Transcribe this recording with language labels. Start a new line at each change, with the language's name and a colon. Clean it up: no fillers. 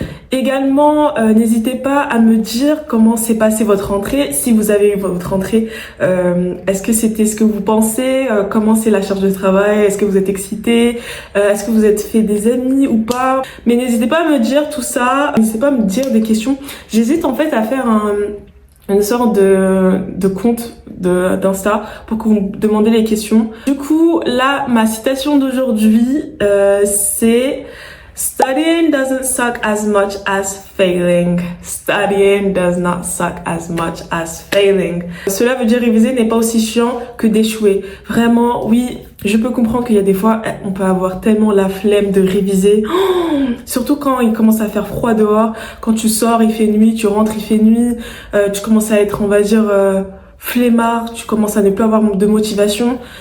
French: Également, n'hésitez pas à me dire comment s'est passée votre rentrée, si vous avez eu votre rentrée, est-ce que c'était ce que vous pensez, comment c'est la charge de travail, est-ce que vous êtes excité, est-ce que vous êtes fait des amis ou pas. Mais n'hésitez pas à me dire tout ça, n'hésitez pas à me dire des questions. J'hésite en fait à faire une sorte de compte d'Insta pour que vous me demandez les questions. Du coup, là, ma citation d'aujourd'hui, c'est
English: "Studying doesn't suck as much as failing. Studying does not suck as much as failing."
French: Cela veut dire réviser n'est pas aussi chiant que d'échouer. Vraiment, oui, je peux comprendre qu'il y a des fois, on peut avoir tellement la flemme de réviser. Surtout quand il commence à faire froid dehors, quand tu sors, il fait nuit, tu rentres, il fait nuit, tu commences à être, on va dire, flemmard, tu commences à ne plus avoir de motivation.